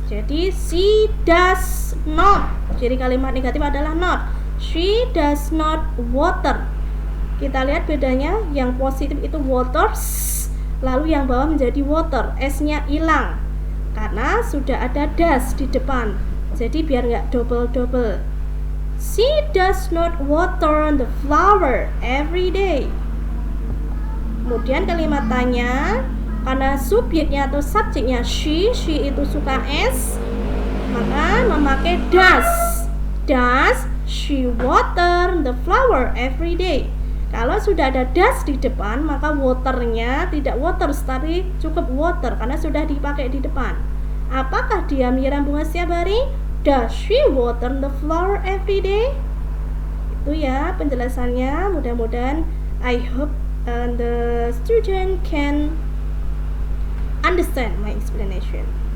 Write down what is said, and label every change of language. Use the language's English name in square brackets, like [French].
[Indonesian] Jadi [English] she does not. [Indonesian] Jadi kalimat negatif adalah not. [English] She does not water. [Indonesian] Kita lihat bedanya, yang positif itu waters, lalu yang bawah menjadi water, s-nya hilang karena sudah ada does di depan. Jadi biar nggak double-double. [English] She does not water the flower every day. [Indonesian] Kemudian kalimat tanya, karena subjeknya atau subjeknya she itu suka s, maka memakai does. [English] Does she water the flower every day? [Indonesian] Kalau sudah ada does di depan, maka waternya tidak waters tapi cukup water karena sudah dipakai di depan. Apakah dia menyiram bunga setiap hari? [English] Does she water the flower every day? [Indonesian] Itu ya penjelasannya. Mudah-mudahan [English] I hope the student can understand my explanation.